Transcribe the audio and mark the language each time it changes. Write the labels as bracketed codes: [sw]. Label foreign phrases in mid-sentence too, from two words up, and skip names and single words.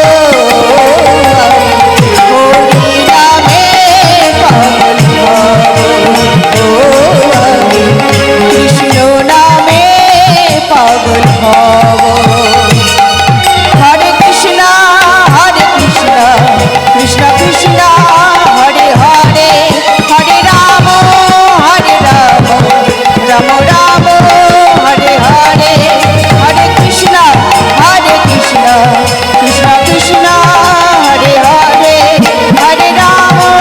[bn] হরিনামে পাগল হব ও আমি কৃষ্ণ নামে পাগল হব [sa] হরে কৃষ্ণ কৃষ্ণ কৃষ্ণ হরে হরে হরে রাম রাম রাম হরে হরে হরে কৃষ্ণ কৃষ্ণ কৃষ্ণ হরে হরে হরে রাম